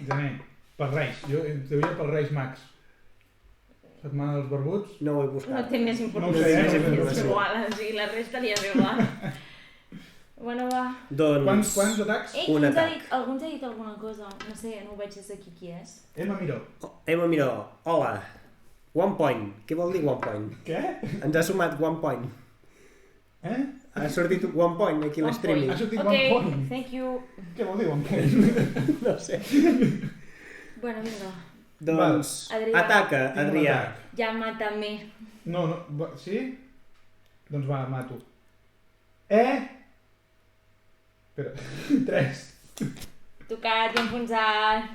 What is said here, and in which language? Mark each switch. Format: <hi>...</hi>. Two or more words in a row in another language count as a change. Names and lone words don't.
<ca>Gener. Per Reis. Jo devia per Reis Max. Setmana dels barbuts. No ho he buscat. No té més No ho importància. sé, És igual, o sigui, la resta li és igual. Bueno, va. Doncs... Quants atacs? Ei, Un atac. algú ens ha dit alguna cosa? No sé, no ho veig des d'aquí qui és. Emma Miró. Emma Miró, hola.</ca> <en>One point.</en> <ca>Què vol dir</ca> <en>one point?</en> <ca>Què? Ens ha sumat</ca> <en>one point.</en> <ca>Ha sortit</ca> <en>one point</en> <ca>aquí a One l'streaming. Ha sortit Ok,</ca> <en>one point. thank you.</en> <ca>Què vol dir</ca> <en>one point?</en> <ca>No sé. Bueno, vinga. Doncs Adrià. ataca, Tinc un Adrià. atac. Ja mata-me. No, sí? Doncs va, mato. Espera, 3. Tocat i enfonsat.</ca>